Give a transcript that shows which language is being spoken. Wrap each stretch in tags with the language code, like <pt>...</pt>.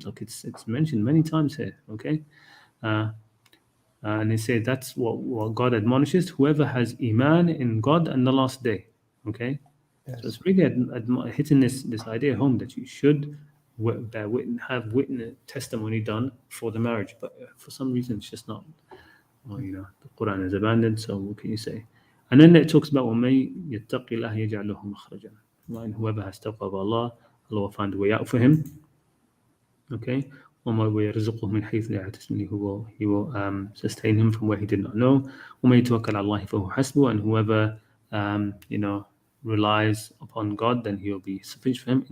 <en>Look, it's mentioned many times here. Okay, and it says that's what God admonishes whoever has iman in God and the last day. Okay, Yes. so it's really hitting this idea home that you should have witness testimony done for the marriage, but for some reason it's just not. Well, the Quran is abandoned. So what can you say? And then it talks about</en> <ar>وَمَن يَتَّقِ اللَّهَ يَجْعَل لَهُ مَخْرَجًا.</ar> <en>And whoever has taqwa of Allah, Allah will find a way out for him. Okay,</en> <ar>وَمَا يَرْزُقُهُ مِنْ حَيْثُ لَا يَحْتَسِبُ,</ar> <en>he will sustain him from where he did not know.</en> <ar>وَمَن يَتَوَكَّلْ عَلَى اللَّهِ فَهُوَ حَسْبُهُ,</ar> <en>and whoever relies upon God, then he will be sufficient for him.</en>